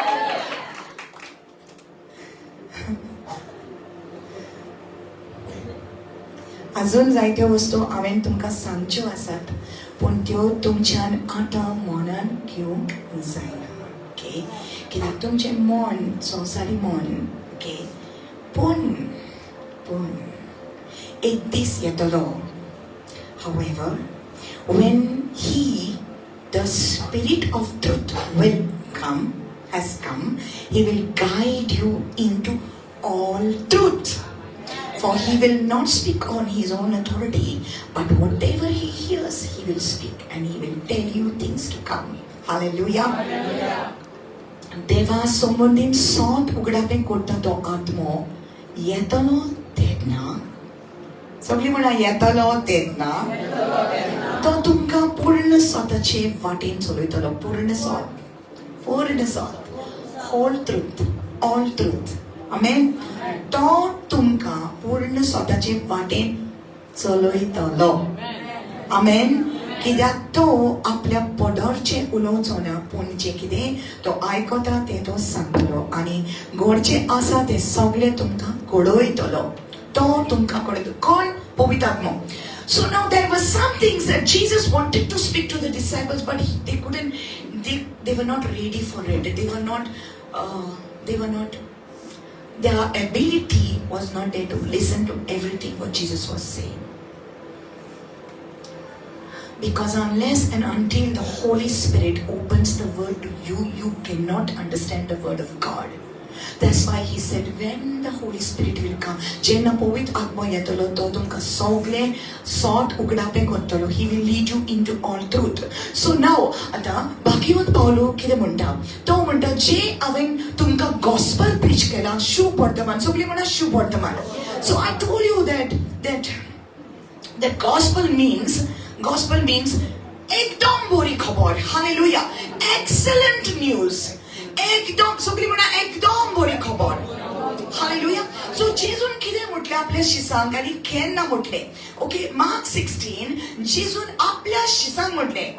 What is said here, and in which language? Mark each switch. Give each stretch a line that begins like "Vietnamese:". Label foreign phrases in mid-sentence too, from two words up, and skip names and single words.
Konkani: अजून जायत्यो वस्तू हांवें तुमकां सांगच्यो आसात, पूण त्यो तुमच्यान आतां मनान घेवंक जायना. ओके, कित्याक तुमचें मन संवसारी मन. ओके, पूण एक दीस येतलो.
English: However, when the Spirit of truth has come, he will guide you into all truth. For he will not speak on his own authority, but whatever he hears, he will speak, and he will tell you things to come. Hallelujah.
Konkani: देवा संबंधीन सोत उगडापें करता तो आत्मो येतलो तेन्ना, सगळीं म्हणा येतलो तेन्ना, तो तुमकां पूर्ण स्वताचे वाटेन चलयतलो. पूर्ण सोत,
English: whole truth, all truth.
Konkani: आमेन. तो तुमकां पूर्ण स्वताचे वाटेन चलयतलो. आमेन. कित्याक तो आपल्या पदरचे उलोवचो ना, पूण जें कितें तो आयकता तें तो सांगतलो, आनी घडचें आसा तें सगळें तुमकां घडयतलो. तो तुमकां घडयतलो. कोण? पवित्र आत्मा.
English: So now there were some things that Jesus wanted to speak to the disciples, but they couldn't. They were not ready for it. They were not. Their ability was not there to listen to everything what Jesus was saying. Because unless and until the Holy Spirit opens the word to you, you cannot understand the word of God. That's why he said, when the Holy Spirit will come,
Konkani: जेन्ना पवित्र आत्मा येतलो तो तुमकां सगळें सोत उगडापें करतलो.
English: He will lead you into all truth. So now
Konkani: आतां भागवत पावलो कितें म्हणटा, तो म्हणटा जे हांवें तुमकां
English: gospel preach
Konkani: केला, शुभ वर्तमान. सगळीं म्हणा शुभ वर्तमान.
English: So I told you that gospel means
Konkani: एकदम बरी खबर. हालेलुया.
English: excellent news.
Konkani: एकदम सगळीं म्हणा एकदम बरी खबर. हालेलुया. सो जेजून कितें म्हटलें आपल्या शिसांक आनी केन्ना म्हटलें? ओके, मार्क 16 जेजून आपल्या शिसांक म्हटलें.